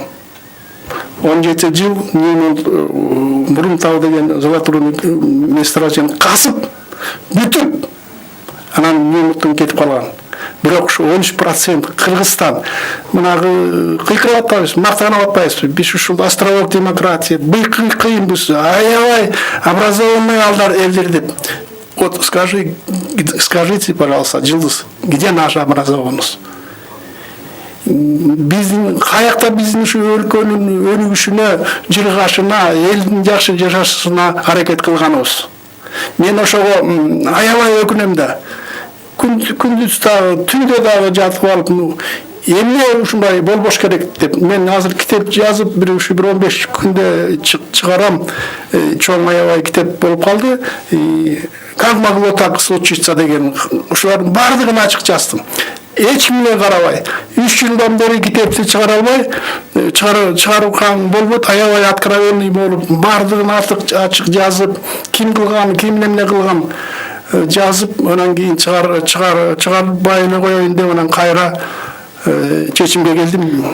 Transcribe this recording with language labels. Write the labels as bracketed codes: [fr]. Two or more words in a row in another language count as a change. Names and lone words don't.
[ky] 17 жыл Ньюмонт Мурумтау деген золотурун месторождениен касып, бүтүп, анан Ньюмонттон кетип калган. Бирок ушу 13% Кыргызстан. Мынагы кыйкырып атпайбыз, мактанып атпайбыз. Биз ушул [ru] островок демократия, [ky] кыйынбыз, аябай образованный алдар элдер деп. [ru] Вот скажите, пожалуйста, Жылдыз, где наша образованность? [ky] Биздин каякта биздин ушу өлкөнүн өнүгүшүнө, жыргашына, элдин жакшы жашашына аракет кылганыбыз. Мен ошого аябай өкүнөм да. Күндүз дагы, түндө дагы жатып алып, эмне ушундай болбош керек деп. Мен азыр китеп жазып, бир 15 күндө чыгарам. Чоң аябай китеп болуп калды. [ru] Как могло так случиться деген. [ky] Ушулардын бардыгын ачык жаздым. Эч кимге карабай, 3 жылдан бери китепти чыгара албай, чыгарылган болбойт, аябай откровенный болуп, бардыгын ачык жазып, ким кылган, ким эмне кылган жазып, анан кийин чыгарбай эле коеюн деп анан кайра чечимге келдим.